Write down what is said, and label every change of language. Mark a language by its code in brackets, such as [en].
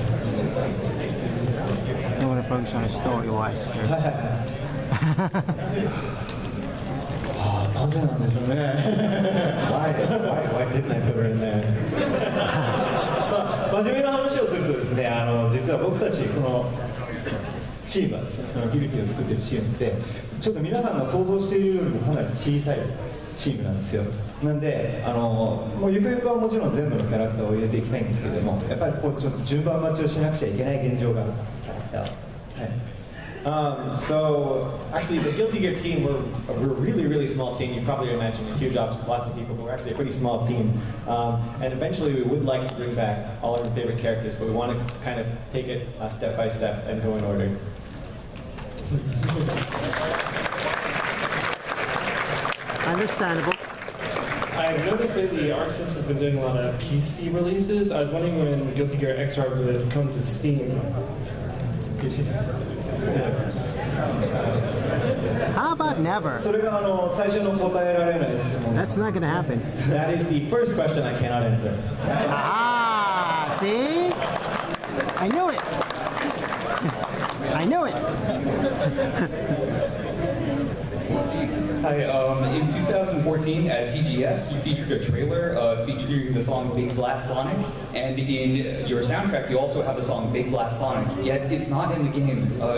[en] I want to focus on it story-wise here. [ja] なぜなんでしょうね。 [en] Why didn't I put her in there? [ja] 真面目な話をするとですね、実は僕たちこのチームはですね、そのギルティを作っているチームってちょっと皆さんが想像しているよりもかなり小さいチームなんですよ。なんでもうゆくゆくはもちろん全部のキャラクターを入れていきたいんですけれども、やっぱりこうちょっと順番待ちをしなくちゃいけない現状があるキャラクター。はい。 [en] So actually, the Guilty Gear team, we're a really small team. You probably imagine a huge lots of people, but we're actually a pretty small team. And eventually, we would like to bring back all our favorite characters, but we want to kind of take it step by step and go in order. Understandable. I've noticed that the Arc System has been doing a lot of PC releases. I was wondering when Guilty Gear Xrd would come to Steam. How about never? [ja] それが最初の答えられない質問。 [en] That's not gonna happen. That is the first question I cannot answer. Ah, see? I knew it. I knew it. Hi, in 2014 at TGS, you featured a trailer featuring the song Big Blast Sonic, and in your soundtrack you also have the song Big Blast Sonic, yet it's not in the game.